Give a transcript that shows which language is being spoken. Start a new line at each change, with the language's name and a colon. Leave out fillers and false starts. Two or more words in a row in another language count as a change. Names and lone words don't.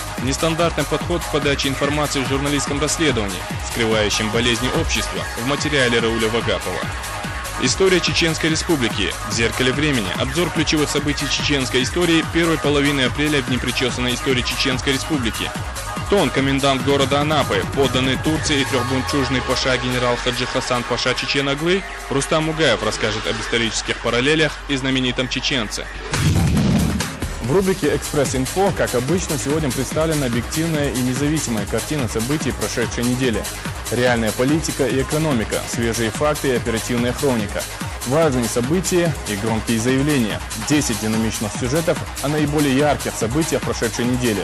Russian: Нестандартный подход в подаче информации в журналистском расследовании, скрывающем болезни общества, в материале Рауля Вагапова. История Чеченской Республики. В зеркале времени. Обзор ключевых событий чеченской истории первой половины апреля в непричесанной истории Чеченской Республики. Тон комендант города Анапы, подданный Турции и трехбунчужный паша генерал Хаджи Хасан паша Чечен-Аглы, Рустам Мугаев расскажет об исторических параллелях и знаменитом чеченце. В рубрике «Экспресс-инфо», как обычно, сегодня представлена объективная и независимая картина событий прошедшей недели. Реальная политика и экономика, свежие факты и оперативная хроника. Важные события и громкие заявления. 10 динамичных сюжетов о наиболее ярких событиях прошедшей недели.